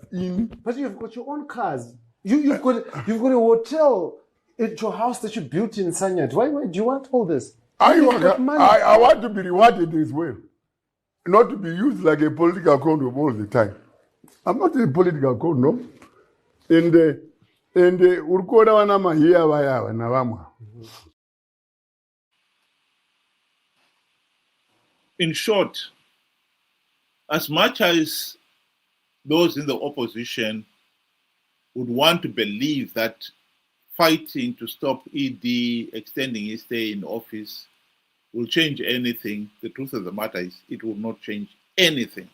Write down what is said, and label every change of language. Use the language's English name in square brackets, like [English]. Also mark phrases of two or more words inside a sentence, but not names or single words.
[English] But you've got your own cars. You've got a hotel at your house that you built in Sanyat. Why do you want all this? I want to be rewarded as well. Not to be used like a political condom all the time. I'm not a political condom. And urkoda wanama hiya waya na wama. In short, as much as those in the opposition would want to believe that fighting to stop ED extending his stay in office will change anything, the truth of the matter is it will not change anything.